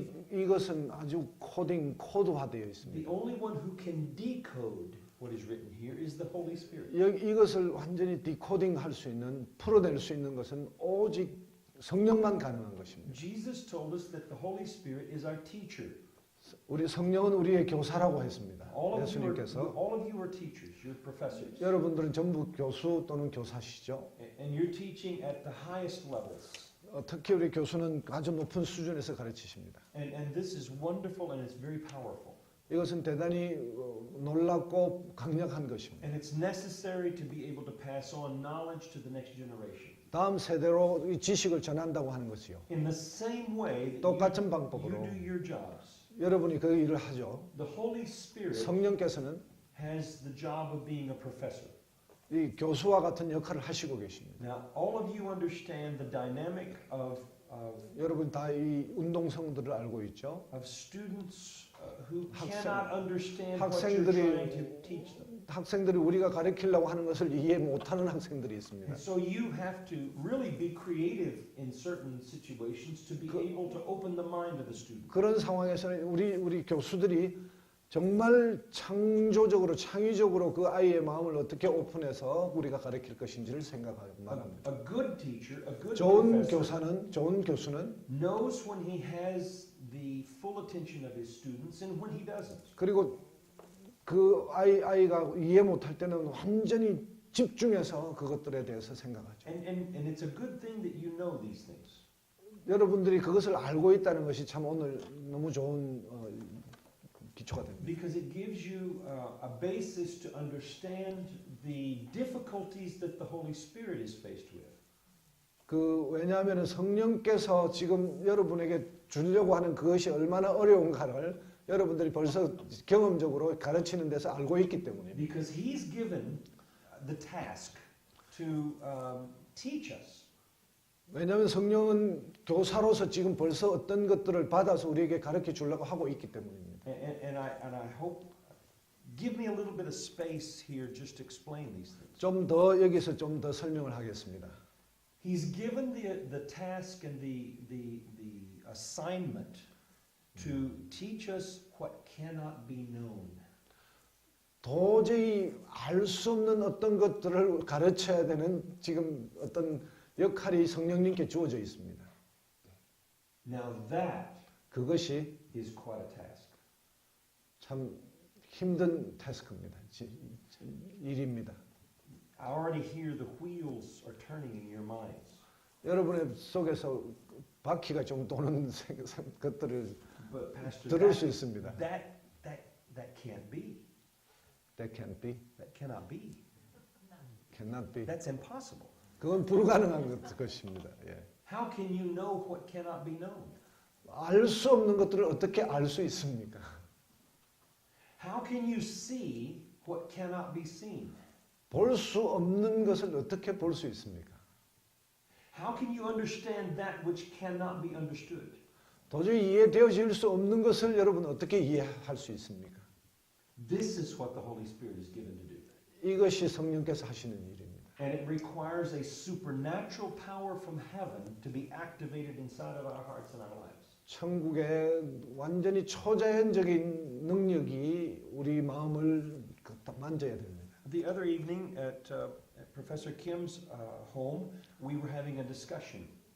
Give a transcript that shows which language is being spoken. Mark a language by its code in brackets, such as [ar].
[ko] 이것은 아주 코드화되어 있습니다. [en] The only one who can decode what is written here is the Holy Spirit. [ko] 이것을 완전히 디코딩할 수 있는, 풀어낼 수 있는 것은 오직 성령만 가능한 것입니다. [en] Jesus told us that the Holy Spirit is our teacher. [ko] 우리 성령은 우리의 교사라고 했습니다. [en] All [ko] 예수님께서 [en] of you are teachers, you're professors. [ko] 여러분들은 전부 교수 또는 교사시죠. [en] And you're teaching at the highest levels. [ko] 특히 우리 교수는 아주 높은 수준에서 가르치십니다. [en] And this is wonderful and it's very powerful. [ko] 이것은 대단히 놀랍고 강력한 것입니다. [en] And it's necessary to be able to pass on knowledge to the next generation. [ko] 다음 세대로 이 지식을 전한다고 하는 것이요. [en] In the same way [ko] 똑같은 [en] that [ko] 방법으로 [en] you do your jobs, [ko] 여러분이 그 일을 하죠. [en] the Holy Spirit [ko] 성령께서는 [en] has the job of being a professor. [ko] 이 교수와 같은 역할을 하시고 계십니다. [en] Now, all of you understand the dynamic of [ko] 여러분 다 이 운동성들을 알고 있죠. [en] students who [ko] 학생- [en] cannot understand what you're trying to teach them. [ko] 학생들이 우리가 가르치려고 하는 것을 이해 못하는 학생들이 있습니다. [en] And so you have to really be creative in certain situations to be able to open the mind of the student. [ko] 그런 상황에서는 우리 교수들이 정말 창의적으로 그 아이의 마음을 어떻게 오픈해서 우리가 가르칠 것인지를 생각하고 합니다. [en] A good teacher, a good [ko] 좋은 교수는 [en] knows when he has the full attention of his students and when he doesn't. [ko] 그리고 그 아이가 이해 못할 때는 완전히 집중해서 그것들에 대해서 생각하죠. [en] And it's a good thing that you know these things. [ko] 여러분들이 그것을 알고 있다는 것이 참 오늘 너무 좋은 기초가 됩니다. [en] Because it gives you a basis to understand the difficulties that the Holy Spirit is faced with. [ko] 왜냐하면 성령께서 지금 여러분에게 주려고 하는 그것이 얼마나 어려운가를 여러분들이 벌써 경험적으로 가르치는 데서 알고 있기 때문입니다. [en] Because He's given the task to teach us. [ko] 왜냐하면 성령은 교사로서 지금 벌써 어떤 것들을 받아서 우리에게 가르쳐 주려고 하고 있기 때문입니다. [en] And I hope, give me a little bit of space here just to explain these things. [ko] 좀 더 여기서 좀 더 설명을 하겠습니다. [en] He's given the task and the assignment to teach us what cannot be known. [ko] 도저히 알 수 없는 어떤 것들을 가르쳐야 되는 지금 어떤 역할이 성령님께 주어져 있습니다. [en] Now that [ko] 그것이 [en] is quite a task. [ko] 참 힘든 태스크입니다. 일입니다. [en] I already hear the wheels are turning in your minds. [ko] 여러분의 속에서 바퀴가 좀 도는 것들을 [en] But Pastor, [ko] 들을 수 있습니다. [en] that can't be. That can't be, That cannot be. cannot be. That's impossible. [ko] 그건 불가능한 것입니다. 예. [en] How can you know what cannot be known? [ko] 알 수 없는 것들을 어떻게 알 수 있습니까? [en] How can you see what cannot be seen? [ko] 볼 수 없는 것을 어떻게 볼 수 있습니까? [en] How can you understand that which cannot be understood? [ko] 도저히 이해되어질 수 없는 것을 여러분 어떻게 이해할 수 있습니까? [en] This is what the Holy Spirit is given to do. [ko] 이것이 성령께서 하시는 일입니다. [en] And it requires a supernatural power from heaven to be activated inside of our hearts and our lives. [ko] 천국의 완전히 초자연적인 능력이 우리 마음을 만져야 됩니다. [en] The other evening at Professor Kim's home, we were having a discussion.